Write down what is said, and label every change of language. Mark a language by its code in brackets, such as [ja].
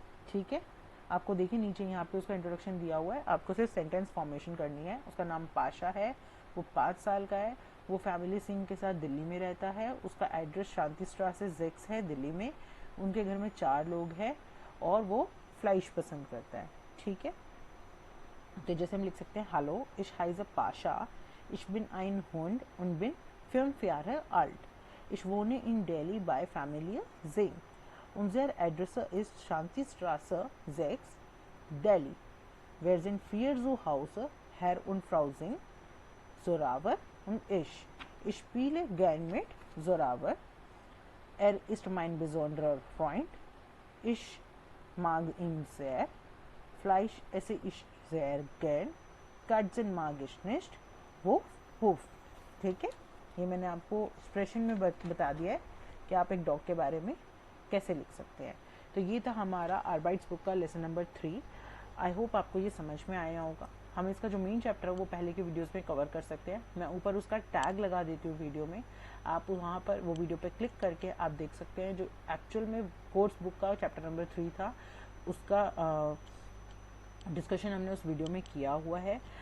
[hi] ठीक है, आपको देखिए नीचे यहाँ पे उसका इंट्रोडक्शन दिया हुआ है, आपको सिर्फ सेंटेंस फॉर्मेशन करनी है। उसका नाम पाशा है, वो 5 साल का है, वो फैमिली सिंह के साथ दिल्ली में रहता है। उसका एड्रेस शांति स्ट्रासे 6 है दिल्ली में। उनके घर में 4 लोग हैं और वो फ्लाइश पसंद करता है। ठीक है, तो जैसे हम लिख सकते हैं, [de] हेलो ich heiße Pascha, ich bin ein Hund und bin 5 Jahre alt, ich wohne in Delhi bei Familie Singh, unser Adresse ist Shantistraße 6, Delhi, wir sind 4 zu Hause, Herr und Frau Singh, Zoravar und ich spiele gern mit Zoravar, ist mein besonderer Freund, ich mag ihn sehr, Fleisch esse ich sehr gern, Katzen mag ich nicht, wuff wuff। [hi] ठीक है, ये मैंने आपको expression में बता दिया है कि आप एक डॉग के बारे में कैसे लिख सकते हैं। तो ये था हमारा आर्बाइट्स बुक का लेसन नंबर 3। आई होप आपको ये समझ में आया होगा। हम इसका जो मेन चैप्टर है वो पहले के वीडियोस में कवर कर सकते हैं। मैं ऊपर उसका टैग लगा देती हूँ वीडियो में, आप वहाँ पर वो वीडियो पे क्लिक करके आप देख सकते हैं जो एक्चुअल में कोर्स बुक का चैप्टर नंबर 3 था उसका डिस्कशन हमने उस वीडियो में किया हुआ है।